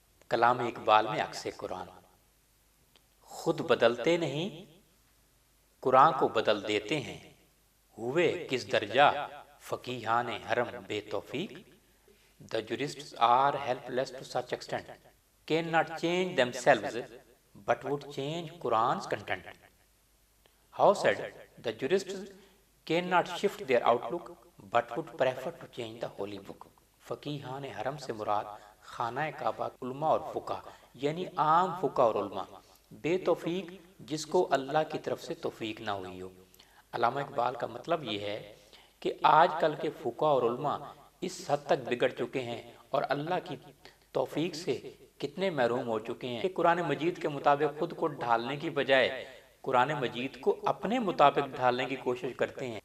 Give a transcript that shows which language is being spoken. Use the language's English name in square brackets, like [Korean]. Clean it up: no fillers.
[Urdu] کلام اقبال میں عکس قرآن، خود بدلتے نہیں قرآن کو بدل دیتے ہیں، ہوئے کس درجہ فقیہان حرم بے توفیق. [English] The jurists are helpless to such extent, cannot change themselves, but would change Quran's content. How said, the jurists cannot shift their outlook, but would prefer to change the holy book. [Urdu] فقیہان حرم سے مراد خانہ کعبہ علماء اور فقہ، یعنی عام فقہ اور علماء، بے توفیق جس کو اللہ کی طرف سے توفیق نہ ہوئی ہو. علامہ اقبال کا مطلب یہ ہے کہ آج کل کے فقہ اور علماء اس حد تک بگڑ چکے ہیں اور اللہ کی توفیق سے کتنے محروم ہو چکے ہیں کہ قرآن مجید کے مطابق خود کو ڈھالنے کی بجائے قرآن مجید کو اپنے مطابق ڈھالنے کی کوشش کرتے ہیں.